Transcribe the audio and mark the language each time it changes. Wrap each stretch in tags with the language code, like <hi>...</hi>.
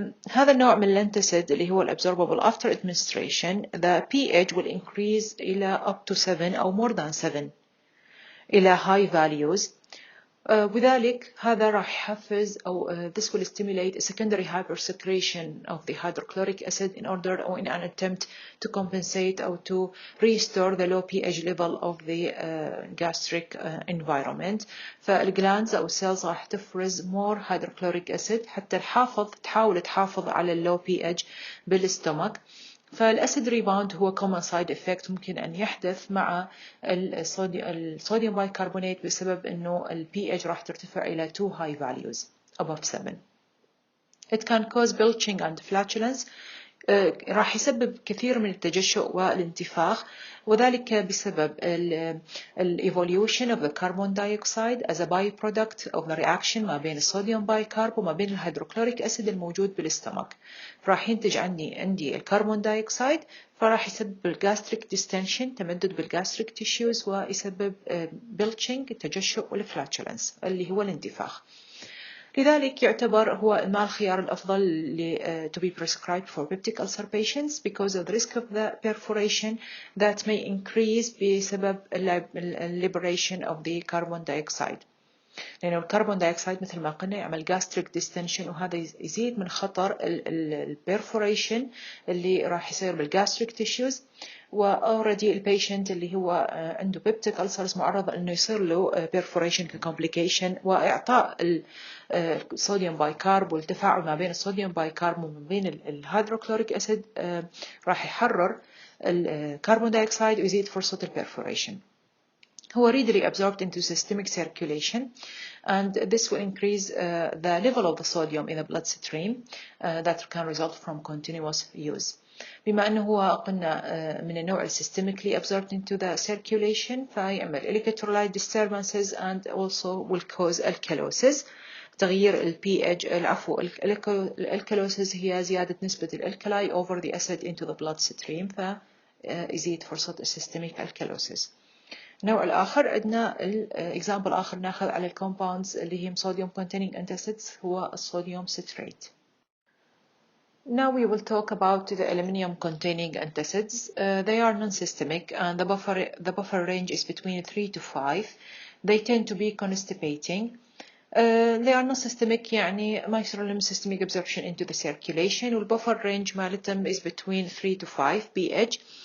<ar>هذا النوع من الانتاسيد اللي هو absorbable</ar> <en>after administration the pH will increase</en> <ar>إلى</ar> <en>up to 7</en> <ar>أو</ar> <en>more than 7</en> <ar>إلى high values. وذلك هذا راح يحفز أو</ar> <en>this will stimulate a secondary hypersecretion of the hydrochloric acid in order or in an attempt to compensate or to restore the low pH level of the gastric environment.</en> <ar>فالجلاندز أو cells راح تفرز</ar> <en>more hydrochloric acid</en> <ar>حتى تحاول تحافظ على اللو pH بالستومك. فالأسيد ريباوند هو</ar> <en>common side effect</en> <ar>ممكن أن يحدث مع الصوديوم بايكربونات بسبب أنه ال pH راح ترتفع إلى</ar> <en>too high values above 7. It can cause belching and flatulence</en> <ar>راح يسبب كثير من التجشؤ والانتفاخ، وذلك بسبب</ar> <en>evolution of the carbon dioxide as a byproduct of the reaction</en> <ar>ما بين الصوديوم بايكارب وما بين الهيدروكلوريك أسيد الموجود بالاستمك. راح ينتج عندي الكربون دايوكسيد، فراح يسبب الجاستريك ديستنشن، تمدد بالجاستريك تيشوز، ويسبب بلتشنج التجشؤ والفلاتولنس اللي هو الانتفاخ. لذلك يعتبر هو الماء الخيار الأفضل</ar> <en>to be prescribed for peptic ulcer patients because of the risk of the perforation that may increase بسبب liberation of the carbon dioxide.</en> <ar>لأنه الكربون دايوكسيد مثل ما قلنا يعمل</ar> <en>gastric distension،</en> <ar>وهذا يزيد من خطر البرفوريشن اللي راح يصير بال</ar> <en>gastric tissues.</en> <ar>وأوردي البيشنت اللي هو عنده</ar> <en>peptic ulcers</en> <ar>معرض أنه يصير له perforation كcomplication، وإعطاء الصوديوم بايكارب والتفاعل ما بين الصوديوم بايكارب وما بين الهيدروكلوريك أسيد راح يحرر الكربون دايوكسيد ويزيد فرصة البرفوريشن.</ar> <en>هو readily absorbed into systemic circulation, and this will increase the level of the sodium in the bloodstream that can result from continuous use.</en> <ar>بما أنه هو قلنا من النوع</ar> <en>systemically absorbed into the circulation،</en> <ar>فيعمل</ar> <en>electrolyte disturbances and also will cause alkalosis.</en> <ar>تغيير ال pH، العفو، الالكالوسيس هي زيادة نسبة الالكالاي</ar> <en>over the acid into the bloodstream،</en> <ar>فيزيد فرصة</ar> <en>systemic alkalosis.</en> <ar>النوع الآخر عندنا example آخر ناخذ على compounds اللي هم</ar> <en>sodium containing antacids</en> <ar>هو الصوديوم citrate.</ar> <en>Now we will talk about the aluminium containing antacids. They are non-systemic and the buffer range is between 3 to 5. They tend to be constipating. They are non-systemic</en> <ar>يعني ما يصير لهم</ar> <en>systemic absorption into the circulation، والbuffer range مالتهم is between 3 to 5 pH.</en>